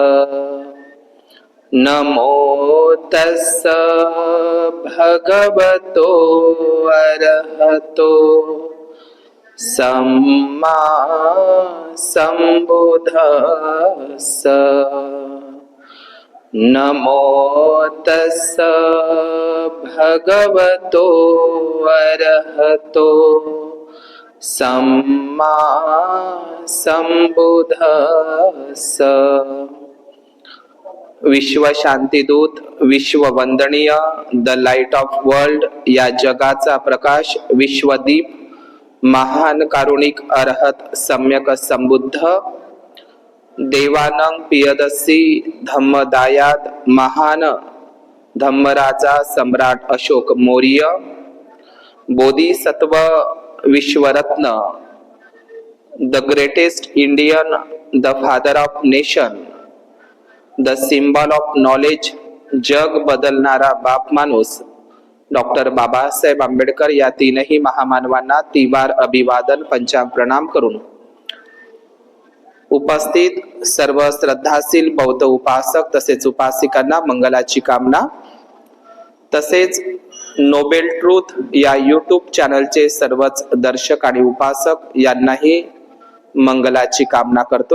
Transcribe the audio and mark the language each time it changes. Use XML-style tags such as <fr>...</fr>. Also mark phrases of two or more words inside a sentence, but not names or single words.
<pi>नमो तस्स भगवतो अरहतो सम्मा सम्बुद्धस्स। नमो तस्स भगवतो अरहतो सम्मा सम्बुद्धस्स।</pi> <mr>विश्व शांतीदूत, विश्व वंदनीय,</mr> <en>the light of world</en> <mr>या जगाचा प्रकाश, विश्वदीप, महान कारुणिक अरहत सम्यक संबुद्ध, देवानंग पियदसी धम्मदायाद महान धम्मराजा सम्राट अशोक मौर्य, बोधिसत्व विश्वरत्न,</mr> <en>the greatest Indian, the father of nation, the symbol of knowledge,</en> <mr>जग बदलणारा बाप माणूस डॉक्टर बाबासाहेब आंबेडकर या तीनही महामानवांना तिवार अभिवादन पंचांग प्रणाम करून उपस्थित सर्व श्रद्धाशील बौद्ध उपासक तसेच उपासिकांना मंगलाची कामना, तसेच नोबेल ट्रूथ या यूट्यूब चॅनलचे सर्वच दर्शक आणि उपासक यांनाही मंगलाची कामना करतो।</mr>